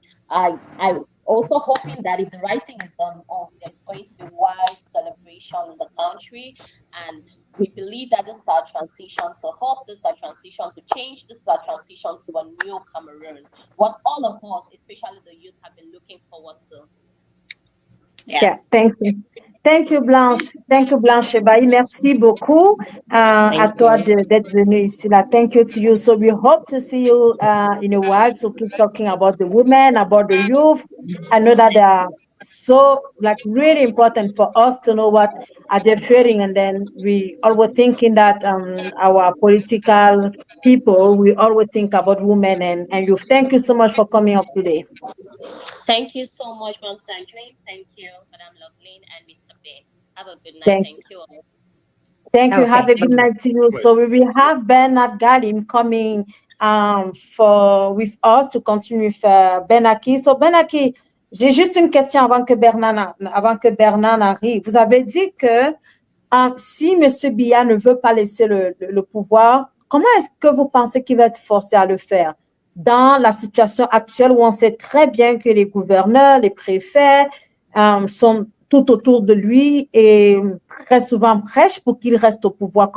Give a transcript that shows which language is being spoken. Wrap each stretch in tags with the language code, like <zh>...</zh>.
<en>I'm also hoping that if the right thing is done, there's going to be wide celebration in the country, and we believe that this is our transition to hope, this is our transition to change, this is our transition to a new Cameroon. What all of us, especially the youth, have been looking forward to. Yeah, thank you. Thank you, Blanche. Thank you, Blanche.</en> <fr>Merci beaucoup à toi d'être venue ici.</fr> <en>Thank you to you. So we hope to see you in a while. So keep talking about the women, about the youth. I know that they are so really important for us to know what are they feeling. And then we always thinking that our political people, we always think about women and youth. Thank you so much for coming up today. Thank you so much, Mom Sandrine. Thank you, Madam Loveline and Mr. Ben. Have a good night. Thank you all. Thank you. Have a good night to you. So we will have Bernard Galim coming with us to continue with Benaki.</en> <fr>So Benaki, j'ai juste une question avant que Bernard arrive. Vous avez dit que si M. Biya ne veut pas laisser le pouvoir, comment est-ce que vous pensez qu'il va être forcé à le faire? Dans la situation actuelle où on sait très bien que les gouverneurs, les préfets sont tout autour de lui et très souvent prêchent pour qu'il reste au pouvoir.</fr>